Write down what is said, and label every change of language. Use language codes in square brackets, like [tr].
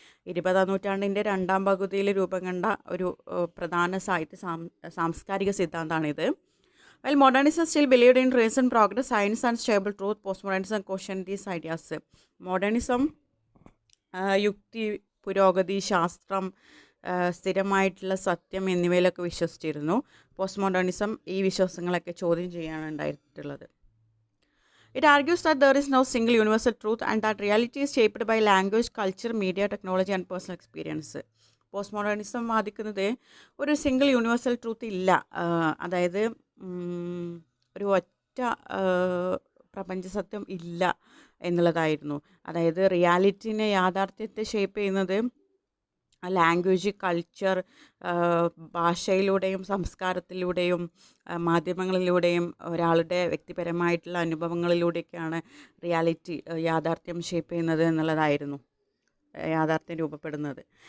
[ml] 20ാം നൂറ്റാണ്ടിൻ്റെ രണ്ടാം പകുതിയിൽ രൂപം കണ്ട ഒരു പ്രധാന സാംസ്കാരിക സിദ്ധാന്തമാണിത്. [en] While modernism still believed in reason, progress, science and stable truth, postmodernism questioned these ideas. [ml] Modernism യുക്തി, പുരോഗതി, ശാസ്ത്രം, സ്ഥിരമായിട്ടുള്ള സത്യം എന്നിവയിലൊക്കെ വിശ്വസിച്ചിരുന്നു. പോസ്റ്റ് മോഡേണിസം ഈ വിശ്വാസങ്ങളൊക്കെ ചോദ്യം ചെയ്യാണ് ഉണ്ടായിട്ടുള്ളത്. [en] It argues that there is no single universal truth and that reality is shaped by language, culture, media, technology and personal experience. [ml] Post modernism വാദിക്കുന്നത് ഒരു സിംഗിൾ യൂണിവേഴ്സൽ ട്രൂത്ത് ഇല്ല, അതായത് ഒരു ഒറ്റ പ്രപഞ്ച സത്യം ഇല്ല എന്നുള്ളതായിരുന്നു. അതായത് റിയാലിറ്റിനെ, യാഥാർത്ഥ്യത്തെ ഷേപ്പ് ചെയ്യുന്നത് ലാംഗ്വേജ്, കൾച്ചർ, ഭാഷയിലൂടെയും സംസ്കാരത്തിലൂടെയും മാധ്യമങ്ങളിലൂടെയും ഒരാളുടെ വ്യക്തിപരമായിട്ടുള്ള അനുഭവങ്ങളിലൂടെയൊക്കെയാണ് യാഥാർത്ഥ്യം ഷേപ്പ് ചെയ്യുന്നത് എന്നുള്ളതായിരുന്നു, യാഥാർത്ഥ്യം രൂപപ്പെടുന്നത്.